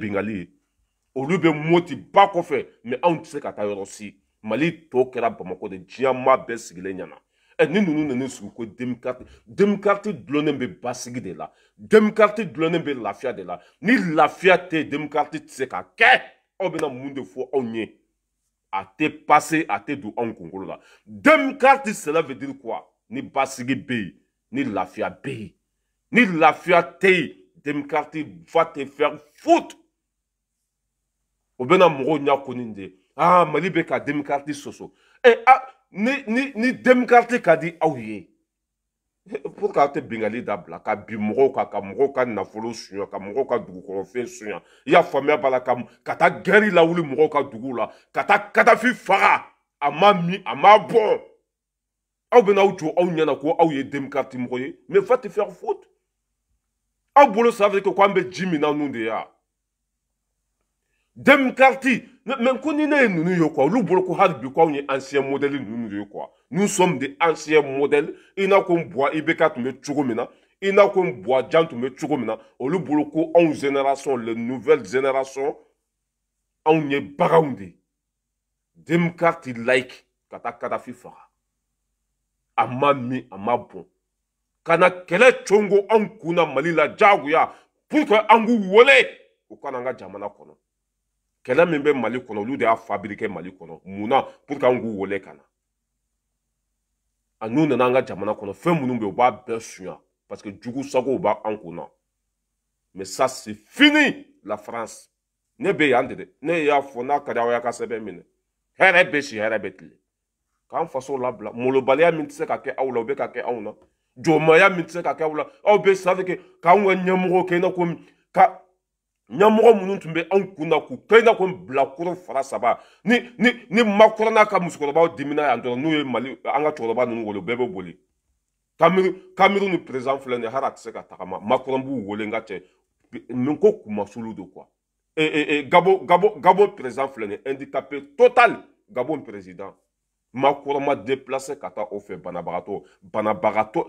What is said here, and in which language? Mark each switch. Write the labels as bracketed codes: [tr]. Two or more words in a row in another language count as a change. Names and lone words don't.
[bm] bingali ye olu bɛ Moti ba kɔfɛ mais anw tɛ se ka taa yɔrɔ si Mali tɔ kɛra Bamako de diɲɛ maa bɛɛ sigilen ɲɛna ni ninnu nana sigi ko démocratie dulonnen bɛ basigi de la démocratie dulonnen bɛ lafiya de la ni lafiya tɛ yen démocratie tɛ se ka kɛ aw bɛna mun de fɔ anw ye a tɛ passé a tɛ don anw kunkolo la [fr] démocratie cela veut dire quoi [bm] ni basigi bɛ yen ni lafiya bɛ yen ni lafiya tɛ yen [fr] démocratie va te faire foutre [bm] o bɛna mɔgɔw ɲɛ kɔni de Mali bɛ ka démocratie sɔsɔ ni démocratie ka di aw ye [fr] pour que [bm] aw tɛ bingali dabila ka bin mɔgɔw kan ka mɔgɔw ka nafolo suɲɛ ka mɔgɔw ka dugukɔnɔfɛn suɲɛ i y'a faamuya b'a la ka taa guerre lawuli mɔgɔw ka duguw la ka taa Kadafi faga a ma min a ma bɔn aw bɛna aw jɔ aw ɲɛna ko aw ye démocratie mɔgɔ ye [fr] mais va te faire foutre [bm] aw bolo [fr] ça veut dire [bm] ko an bɛ ji min na ninnu de ya démocratie mais ko ni ne ye ninnu ye quoi olu bolo ko hali bi ko anw ye [fr] ancien modèle [bm] ninnu de ye quoi [fr] nous sommes des anciens [bm] modèles i n'a ko Buwa IBK tun bɛ cogo min na i n'a ko Buwajan tun bɛ cogo min na olu bolo ko anw [fr] génération les nouvelles générations [bm] anw ye baganw de [fr] démocratie laïque [bm] ka taa Kadafi faga a ma min a ma bɔn ka na kɛlɛ congo anw kunna Mali la jagoya [fr] pour que [bm] an k'u wele u kana an ka jamana kɔnɔ kɛlɛ min bɛ Mali kɔnɔ olu de y'a fabriqué Mali kɔnɔ munna [fr] pour que [bm] an k'u wele ka na a n'u nana an ka jamana kɔnɔ fɛn minnu bɛ yen u b'a bɛɛ suɲɛ [fr] parce que [bm] jugu sagow b'an kunna [fr] mais ça c'est fini la France [bm] ne bɛ yan de dɛ ne y'a fɔ n'a ka di aw y'a ka sɛbɛn minɛ hɛrɛ bɛ si hɛrɛ bɛ tile k'an faso labila molobaliya min tɛ se ka kɛ aw la o bɛ ka kɛ anw na jɔnmaya min tɛ se ka kɛ aw la aw bɛ [fr] c'est à dire que [bm] k'anw ka ɲɛmɔgɔw kɛ i n'a ko ɲɛmɔgɔ minnu tun bɛ anw kun na k'u kɛɲɛna ko bilakoro fara saba ni Macron n'a ka musokɔrɔbaw dimina yan dɔrɔn n'u ye Mali an ka cɛkɔrɔba ninnu wele bɛɛ bɛ boli Cameroun ni président filɛ nin ye hali a tɛ se ka tagama Macron b'u wele n ka cɛ min ko kumasulu de quoi Gabon président filɛ nin ye [fr] handicapé total [bm] Gabon président Macron ma déplacé ka taa o fɛ banabagatɔ